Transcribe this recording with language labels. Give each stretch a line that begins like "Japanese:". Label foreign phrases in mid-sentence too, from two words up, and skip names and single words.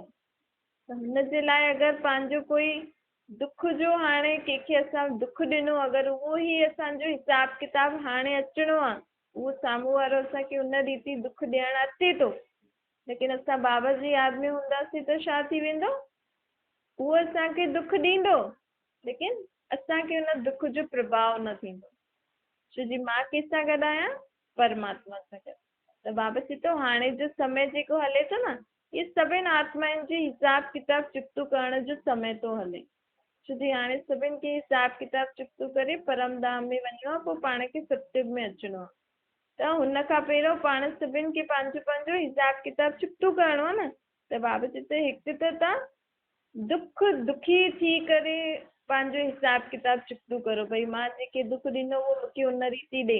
Sindhi: त हुनजे लाइ अगरि पंहिंजो कोई दुख जो हाणे कंहिंखे असां दुख ॾिनो, अगरि उहो ई असांजो हिसाब किताब हाणे अचिणो आहे, उहो साम्हूं वारो असांखे हुन रीति दुख ॾियणु अचे थो, लेकिन असां बाबा जी यादि में हूंदासीं त छा थी वेंदो, उहो असांखे दुख ॾींदो, लेकिन असांखे हुन दुख जो प्रभाव न थींदो। छो जी मां कंहिंसां गॾु आहियां, परमात्मा सां गॾु। त बाबा चए थो हाणे जो समय जेको हले थो न, इहे सभिनि आत्माउनि जे हिसाब किताब चुकतो करण जो समय थो हले। छो जी हाणे सभिनि खे हिसाब किताब चुकतो करे परम धाम में वञिणो आहे, पोइ पाण खे सत्युग में अचिणो आहे। त हुन खां पहिरियों पाण सभिनि खे पंहिंजो पंहिंजो हिसाब किताब चुकतो करिणो आहे न। त बाबा चए थो हिकु त तव्हां दुखी थी करे पंहिंजो हिसाब किताब चुकतो करो, भई मां जेके दुख ॾिनो उहो मूंखे हुन रीति ॾे।